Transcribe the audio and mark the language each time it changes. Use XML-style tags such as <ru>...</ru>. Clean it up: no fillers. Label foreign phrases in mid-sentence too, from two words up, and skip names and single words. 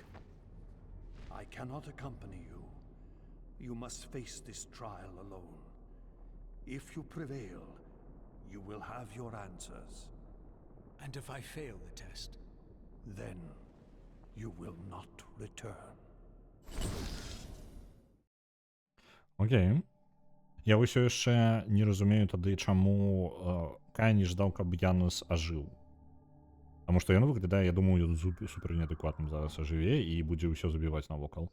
<en>I cannot accompany you. You must face this trial alone. If you prevail, you will have your answers. And if I fail the test? Then you will not return.</en> <be>Окей. Я ўсё яшчэ не разумею тады, чаму Кай не ждаў, каб Янус ажыў. Таму што ён выглядае, я думаю, ён супер неадэкватным зараз ажыве і будзе ўсё забіваць навокал.</be>